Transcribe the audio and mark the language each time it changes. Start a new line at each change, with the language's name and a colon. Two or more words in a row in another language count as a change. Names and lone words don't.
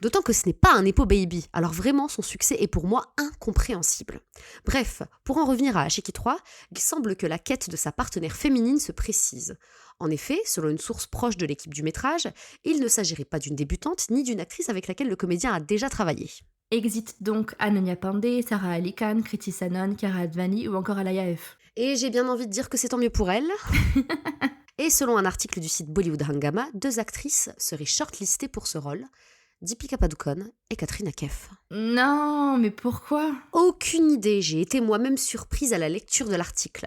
French: D'autant que ce n'est pas un Nepo Baby, alors vraiment son succès est pour moi incompréhensible. Bref, pour en revenir à Ashiki 3, il semble que la quête de sa partenaire féminine se précise. En effet, selon une source proche de l'équipe du métrage, il ne s'agirait pas d'une débutante ni d'une actrice avec laquelle le comédien a déjà travaillé. Exit donc Ananya Pandey, Sarah Ali Khan, Kriti Sanon, Kiara Advani ou encore Alaya F. Et j'ai bien envie de dire que c'est tant mieux pour elle. Et selon un article du site Bollywood Hangama, 2 actrices seraient shortlistées pour ce rôle. Deepika Padukone et Katrina Kaif. Non, mais pourquoi? Aucune idée, j'ai été moi-même surprise à la lecture de l'article.